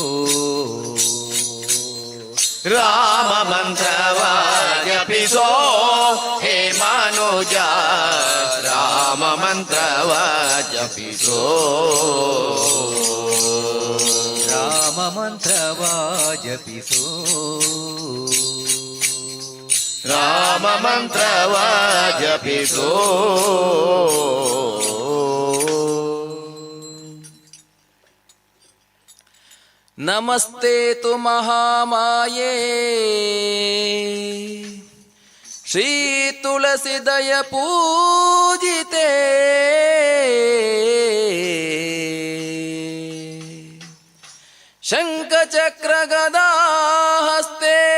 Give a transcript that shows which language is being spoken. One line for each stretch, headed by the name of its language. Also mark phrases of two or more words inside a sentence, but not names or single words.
Kannada: ರಾಮ ಮಂತ್ರವ ಜಪಿಸೋ ಹೇ ಮನೋಜ ರಾಮ ಮಂತ್ರವ ಜಪಿಸೋ ರಾಮ ಮಂತ್ರವ ಜಪಿಸೋ ರಾಮ ಮಂತ್ರವ ಜಪಿಸೋ
Sanskrit: ನಮಸ್ತೆ ತು ಮಹಾಮಾಯೇ ಶ್ರೀ ತುಳಸಿದಯ ಪೂಜಿತೆ ಶಂಖಚಕ್ರ ಗದಾ ಹಸ್ತೆ